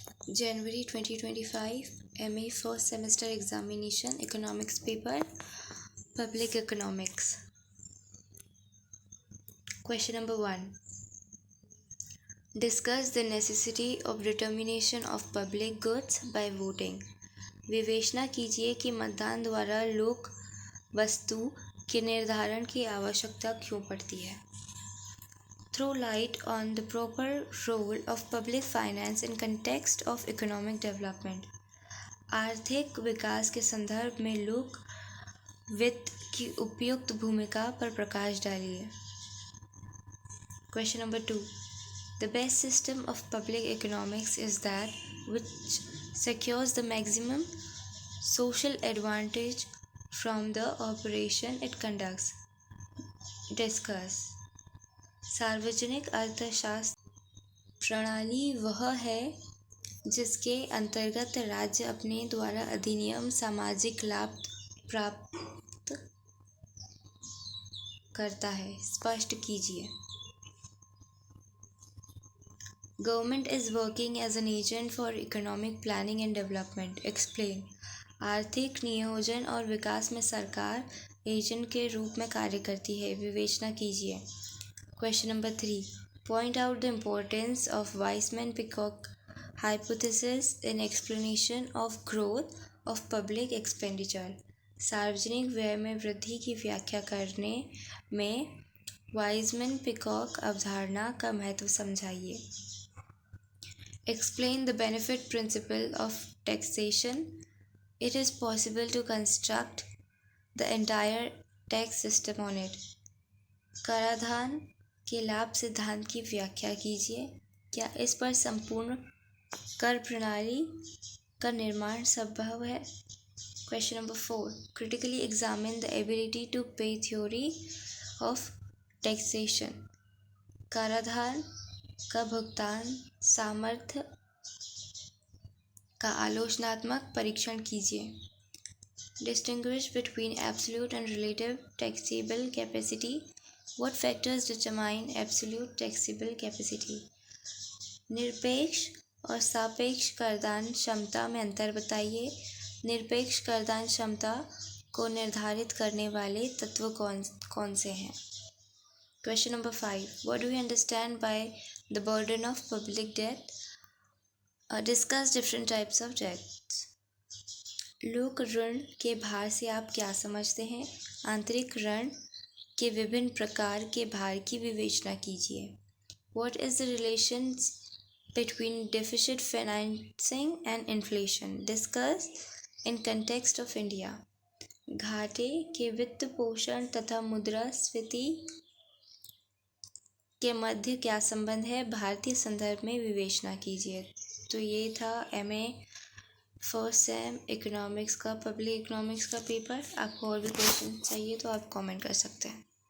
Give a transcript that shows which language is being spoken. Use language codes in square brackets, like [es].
[en] January 2025 MA first semester examination economics paper public economics. Question number 1. Discuss the necessity of determination of public goods by voting. [hi] विवेचना कीजिए कि मतदान द्वारा लोक वस्तु के निर्धारण की आवश्यकता क्यों पड़ती है. [en] Throw light on the proper role of public finance in context of economic development. [hi] आर्थिक विकास के संदर्भ में लोक वित्त की उपयुक्त भूमिका पर प्रकाश डालिए. [en] Question number 2. The best system of public economics is that which secures the maximum social advantage from the operation it conducts. Discuss. [hi] सार्वजनिक अर्थशास्त्र प्रणाली वह है जिसके अंतर्गत राज्य अपने द्वारा अधिनियम सामाजिक लाभ प्राप्त करता है. स्पष्ट कीजिए. [en] Government is working as an agent for economic planning and development. Explain. [hi] आर्थिक नियोजन और विकास में सरकार एजेंट के रूप में कार्य करती है. विवेचना कीजिए. [en] Question number 3. Point out the importance of Weizmann-Peacock hypothesis in explanation of growth of public expenditure. [hi] सार्वजनिक व्यय में वृद्धि की व्याख्या करने में वाइजमैन-पिकॉक अवधारणा का महत्व समझाइए. [en] Explain the benefit principle of taxation. It is possible to construct the entire tax system on it. [hi] कराधान के लाभ सिद्धांत की व्याख्या कीजिए. क्या इस पर संपूर्ण कर प्रणाली का निर्माण संभव है? [en] Question number 4. Critically examine the ability to pay theory of taxation. [hi] कराधान का भुगतान सामर्थ्य का आलोचनात्मक परीक्षण कीजिए. [en] Distinguish between absolute and relative taxable capacity. What factors determine absolute taxable capacity? [hi] निरपेक्ष और सापेक्ष करदान क्षमता में अंतर बताइए. निरपेक्ष करदान क्षमता को निर्धारित करने वाले तत्व कौन से हैं? [en] Question number 5. What do you understand by the burden of public debt? Discuss different types of debts. [hi] लोक ऋण के भार से आप क्या समझते हैं? आंतरिक ऋण के विभिन्न प्रकार के भार की विवेचना कीजिए. [en] What is the relations between deficit financing and inflation? Discuss in context of India. [hi] घाटे के वित्त पोषण तथा मुद्रास्फीति के मध्य क्या संबंध है? भारतीय संदर्भ में विवेचना कीजिए. तो ये था MA फर्स्ट सेम इकोनॉमिक्स का पब्लिक इकोनॉमिक्स का पेपर. आपको और भी क्वेश्चन चाहिए तो आप कमेंट कर सकते हैं.